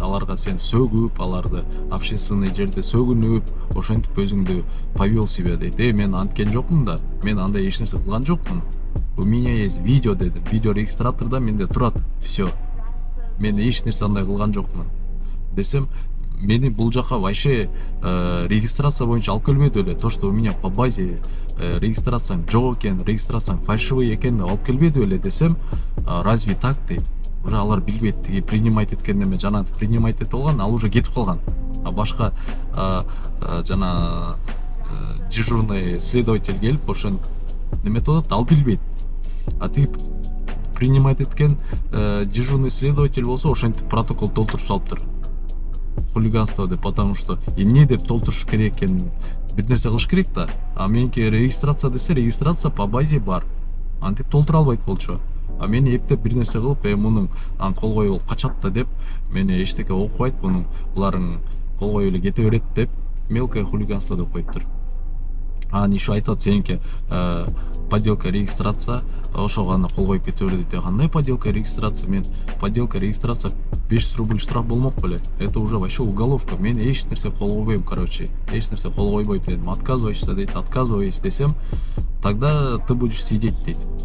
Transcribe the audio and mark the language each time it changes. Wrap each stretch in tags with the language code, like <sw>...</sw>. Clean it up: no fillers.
<ky>Аларга сен сөгүп, аларды общественный жерде сөгүнүп, ошентип өзүңдү</ky> <ru>повел себя</ru> <ky>дейт. Мен анткен жокмун да, мен андай эч нерсе кылган жокмун.</ky> <ru>У меня есть видео</ru> <ky>деди,</ky> <ru>видео</ru> <ky>регистраторда менде турат,</ky> <ru>все.</ru> <ky>Мен эч нерсе андай кылган жокмун. Десем, мени бул жака вообще регистрация боюнча алып келбеди эле.</ky> <ru>То, что у меня по базе</ru> <ky>регистрацияң жок экен, регистрацияң фальшивый экен деп алып келбеди эле десем,</ky> <ru>разве так</ru> <ky>дейт. Уже алар билбейт, тиги принимать эткенде мен жана принимать этип алган, ал уже кетип калган. А башка жана дежурный следователь келип, ошон неме атат, ал билбейт. А тиги принимать эткен дежурный следователь болсо ошентип протокол толтуруп салыптыр. Хулиганство деп,</ky> <ru>потому что</ru> <ky>эмне деп толтуруш керек экен, бир нерсе кылыш керек да. А меники регистрация десе, регистрация</ky> <ru>по базе</ru> <ky>бар. Антип толтура албайт болчу. А мен эптеп бир нерсе кылып, мунун кол коюу качат да деп, мени эчтеке окубайт, буларың кол коюу эле кете берет деп, мелкое хулиганство деп коюптур. Еще айтат, сеники подделка регистрация, ошого гана кол коюп кете берди дейт. Кандай подделка регистрация? Мен подделка регистрация 500 рублей штраф болмок беле.</ky> <ru>Это уже вообще уголовка.</ru> <ky>Мен эч нерсе кол койбойм, короче. Эч нерсе кол койбойм дедим.</ky> <ru>Отказывайся</ru> <ky>дейт,</ky> <ru>отказывайся</ru> <ky>десем,</ky> <ru>тогда ты будешь сидеть дейт.</ru>